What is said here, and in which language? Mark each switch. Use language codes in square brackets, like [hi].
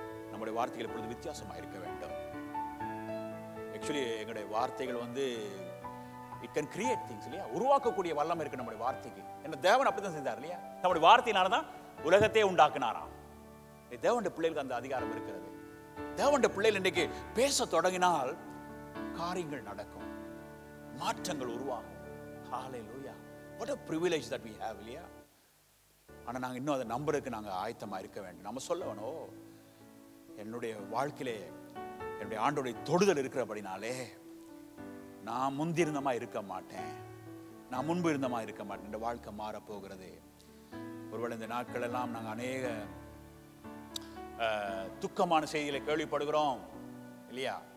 [ta] நம்முடைய வார்த்தைகள் இப்பொழுது வித்தியாசமாக இருக்க வேண்டும். ஆக்சுவலி எங்களுடைய வார்த்தைகள் [en] it can create things [ta] இல்லையா? உருவாக்கக்கூடிய வல்லமை இருக்கு நம்முடைய வார்த்தைக்கு. என்ன தேவன் அப்படித்தான் செஞ்சார் இல்லையா? நம்முடைய வார்த்தையினால தான் உலகத்தையே உண்டாக்குனாராம். தேவனுடைய பிள்ளைகளுக்கு அந்த அதிகாரம் இருக்கிறது. தேவனுடைய பிள்ளைகள் இன்றைக்கு பேச தொடங்கினால் காரியங்கள் நடக்கும், மாற்றங்கள் உருவாகும். [en] hallelujah, what a privilege that we have [ta] இல்லையா? ஆனா நாங்க இன்னும் அதை நம்புறதுக்கு நாங்க ஆயத்தமா இருக்க வேண்டும். நம்ம சொல்லணும், என்னுடைய வாழ்க்கையிலே என்னுடைய ஆண்டோடைய தொடுதல் இருக்கிறபடினாலே நான் முந்திருந்தமா இருக்க மாட்டேன், நான் முன்பு இருந்தமா இருக்க மாட்டேன். இந்த வாழ்க்கை மாற போகிறது. ஒருவேளை இந்த நாட்கள் எல்லாம் நாங்கள் அநேக துக்கமான செய்திகளை கேள்விப்படுகிறோம் இல்லையா?